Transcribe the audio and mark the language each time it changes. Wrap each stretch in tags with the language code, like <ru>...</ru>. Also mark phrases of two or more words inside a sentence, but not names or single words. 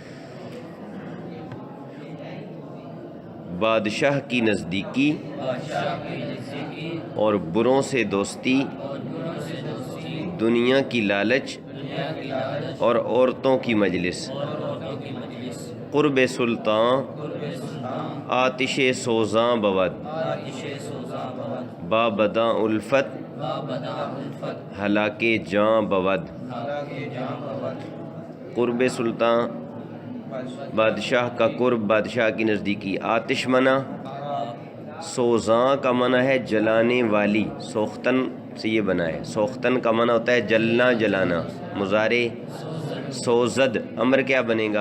<ur>بادشاہ کی نزدیکی اور بروں سے دوستی، دنیا کی لالچ اور عورتوں کی مجلس.</ur> <fa>قرب سلطان آتش سوزاں بود، با بداں الفت ہلاکے جاں بود. قرب سلطان</fa> <ur>بادشاہ کا قرب، بادشاہ کی نزدیکی. آتش منا، سوزاں کا معنی ہے جلانے والی. سوختن سے یہ بنا ہے. سوختن کا معنی ہوتا ہے جلنا، جلانا. مضارع سوزد. امر کیا بنے گا؟</ur>